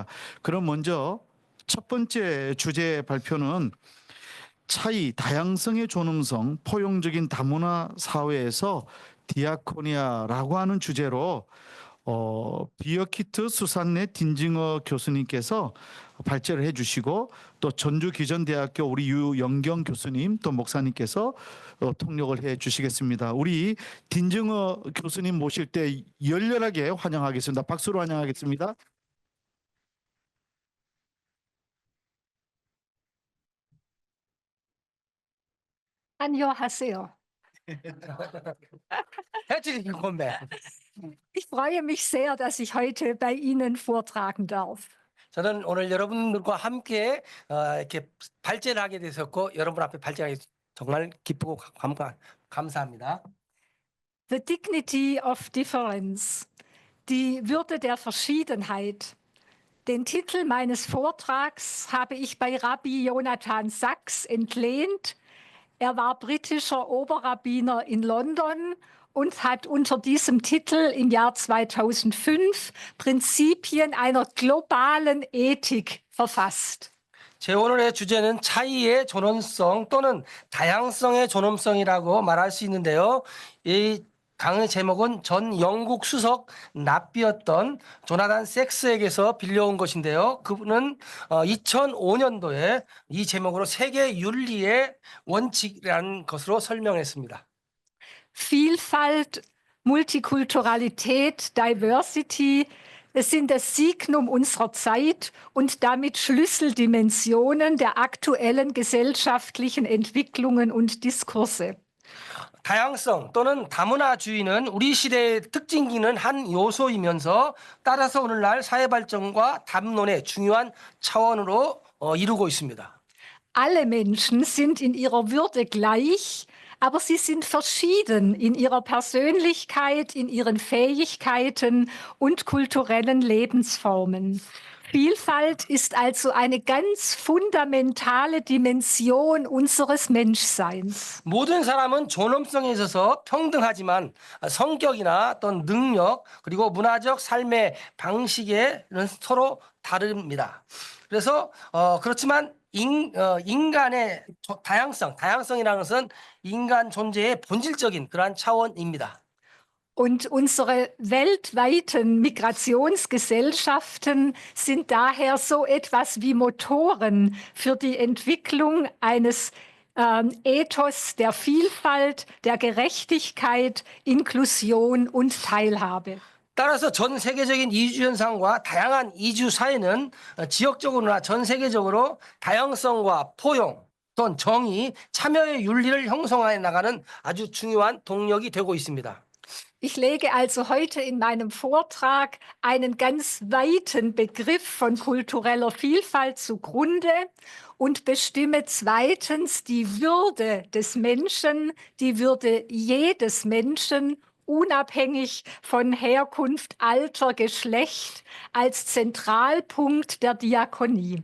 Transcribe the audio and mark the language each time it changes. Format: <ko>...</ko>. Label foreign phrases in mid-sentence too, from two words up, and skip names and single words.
<ko>그럼 먼저 첫 번째 주제 발표는 차이, 다양성의 존엄성, 포용적인 다문화 사회에서 디아코니아라고 하는 주제로 비어키트 수산내 딘징어 교수님께서 발제를 해주시고 또 전주기전대학교 우리 유영경 교수님 또 목사님께서 통역을 해주시겠습니다. 우리 딘징어 교수님 모실 때 열렬하게 환영하겠습니다. 박수로 환영하겠습니다. 안녕하세요.</ko> <de>Herzlich willkommen. Ich freue mich sehr, dass ich heute bei Ihnen vortragen darf.</de> <ko>저는 오늘 여러분들과 함께 이렇게 발제를 하게 되었고 여러분 앞에 발제하게 정말 기쁘고 감사합니다.</ko> <en>The dignity of difference,</en> <de>die Würde der Verschiedenheit. Den Titel meines Vortrags habe ich bei Rabbi Jonathan Sachs entlehnt. Er war britischer Oberrabbiner in London und hat unter diesem Titel im Jahr 2005 Prinzipien einer globalen Ethik verfasst.</de> <ko>제 오늘의 주제는 차이의 존엄성 또는 다양성의 존엄성이라고 말할 수 있는데요. 이 강의 제목은 전 영국 수석 랍비였던 조나단 섹스에게서 빌려온 것인데요. 그분은 2005년도에 이 제목으로 세계 윤리의 원칙이라는 것으로 설명했습니다.</ko> <de>Vielfalt, Multikulturalität, Diversity Es sind das Signum unserer Zeit und damit Schlüsseldimensionen der aktuellen gesellschaftlichen Entwicklungen und Diskurse.</de> <ko>다양성 또는 다문화주의는 우리 시대의 특징기는 한 요소이면서 따라서 오늘날 사회 발전과 담론의 중요한 차원으로 이루고 있습니다.</ko> <de>Alle Menschen sind in ihrer Würde gleich, aber sie sind verschieden in ihrer Persönlichkeit, in ihren Fähigkeiten und kulturellen Lebensformen. Vielfalt ist also eine ganz fundamentale Dimension unseres Menschseins.</de> <ko>모든 사람은 존엄성에 있어서 평등하지만 성격이나 어떤 능력 그리고 문화적 삶의 방식에는 서로 다릅니다. 그래서 그렇지만 인간의 다양성이라는 것은 인간 존재의 본질적인 그러한 차원입니다.</ko> <de>Und unsere weltweiten Migrationsgesellschaften sind daher so etwas wie Motoren für die Entwicklung eines Ethos der Vielfalt, der Gerechtigkeit, Inklusion und Teilhabe.</de> <ko>따라서 전 세계적인 이주 현상과 다양한 이주 사회는 지역적으로나 전 세계적으로 다양성과 포용 또는 정의, 참여의 윤리를 형성해 나가는 아주 중요한 동력이 되고 있습니다.</ko> <de>Ich lege also heute in meinem Vortrag einen ganz weiten Begriff von kultureller Vielfalt zugrunde und bestimme zweitens die Würde des Menschen, die Würde jedes Menschen, unabhängig von Herkunft, Alter, Geschlecht, als Zentralpunkt der Diakonie.</de>